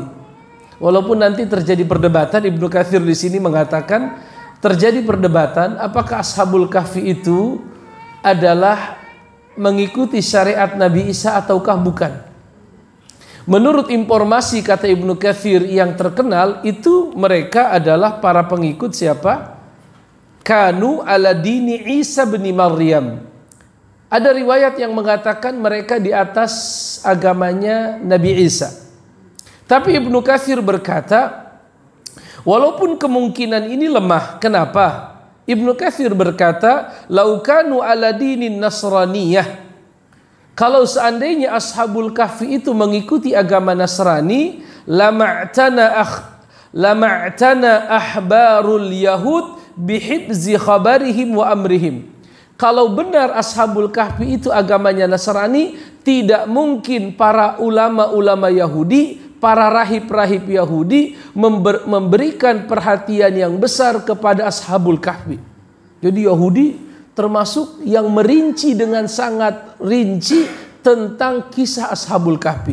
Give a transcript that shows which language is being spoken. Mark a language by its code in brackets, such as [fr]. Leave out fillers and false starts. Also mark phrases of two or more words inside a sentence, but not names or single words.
[id] Walaupun nanti terjadi perdebatan, Ibnu Katsir di sini mengatakan terjadi perdebatan apakah [ar] أصحاب الكهف [id] itu adalah mengikuti syariat Nabi Isa ataukah bukan. Menurut informasi kata Ibnu Katsir yang terkenal itu mereka adalah para pengikut siapa? [ar] كانوا على دين عيسى بن مريم. [id] Ada riwayat yang mengatakan mereka di atas agamanya Nabi Isa. Tapi Ibnu Katsir berkata, walaupun kemungkinan ini lemah. Kenapa? Ibnu Katsir berkata, [ar] لو كانوا على دين النصرانية. [id] Kalau seandainya [ar] أصحاب الكهف [id] itu mengikuti agama Nasrani, [ar] لما اعتنى أحبار اليهود بحفظ خبرهم وأمرهم. [id] Kalau benar [ar] أصحاب الكهف [id] itu agamanya Nasrani, tidak mungkin para ulama-ulama Yahudi, para rahib-rahib Yahudi memberikan perhatian yang besar kepada [ar] أصحاب الكهف. [id] Jadi Yahudi termasuk yang merinci dengan sangat rinci tentang kisah [ar] أصحاب الكهف.